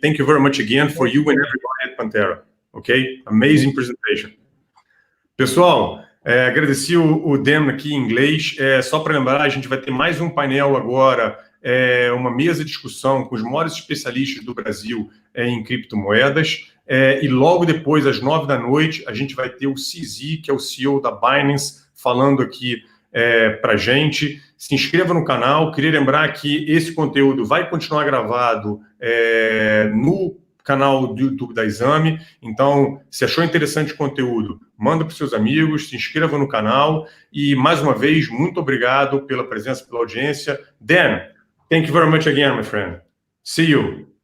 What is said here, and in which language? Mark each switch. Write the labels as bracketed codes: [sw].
[en] Thank you very much again for you and everybody at Pantera. Okay. Amazing presentation. [pt] Pessoal, agradeci o demo aqui em inglês. Só para lembrar, a gente vai ter mais um painel agora, uma mesa de discussão com os maiores especialistas do Brasil em criptomoedas. E logo depois, às 9 da noite, a gente vai ter o CZ, que é o CEO da Binance, falando aqui para a gente. Se inscreva no canal. Queria lembrar que esse conteúdo vai continuar gravado no canal do YouTube da Exame. Então, se achou interessante o conteúdo, manda para os seus amigos, se inscreva no canal. E, mais uma vez, muito obrigado pela presença, pela audiência. [en] Dan, thank you very much again, my friend. See you.